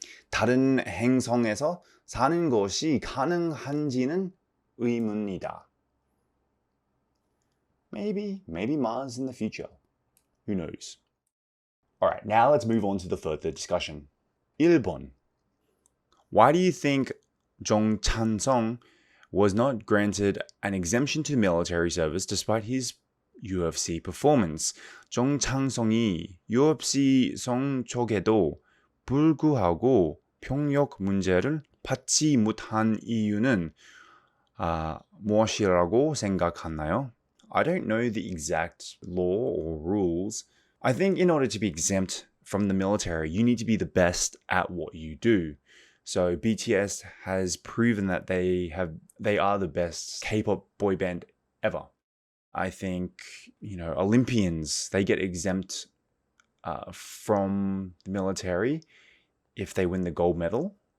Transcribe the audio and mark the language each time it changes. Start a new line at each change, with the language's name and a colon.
Korean: 다른 행성에서 사는 것이 가능한지는 의문이다.
English: Maybe Mars in the future. Who knows? Alright, now let's move on to the further discussion.
Korean: 1번.
English: Why do you think 정찬성 was not granted an exemption to military service despite his UFC performance?
Korean: 정찬성이 UFC 성적에도 불구하고 병역 문제를 받지 못한 이유는 무엇이라고 생각하나요?
English: I don't know the exact law or rules. I think in order to be exempt from the military, you need to be the best at what you do. So BTS has proven that they are the best K-pop boy band ever. I think, Olympians, they get exempt from the military if they win the gold medal.